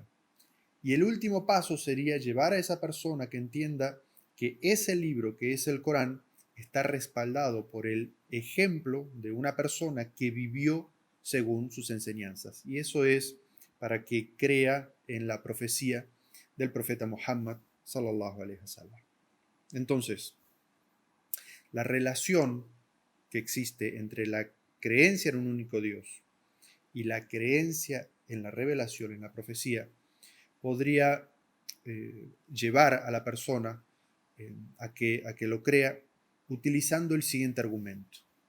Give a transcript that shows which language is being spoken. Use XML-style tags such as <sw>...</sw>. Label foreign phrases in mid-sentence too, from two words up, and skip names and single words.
<es>Y el último paso sería llevar a esa persona que entienda que ese libro, que es el Corán, está respaldado por el ejemplo de una persona que vivió según sus enseñanzas. Y eso es para que crea en la profecía del profeta Muhammad</es> <ar>صلى الله عليه وسلم.</ar> <es>Entonces, la relación que existe entre la creencia en un único Dios y la creencia en la revelación, en la profecía, podría llevar a la persona a que lo crea utilizando el siguiente argumento.</es>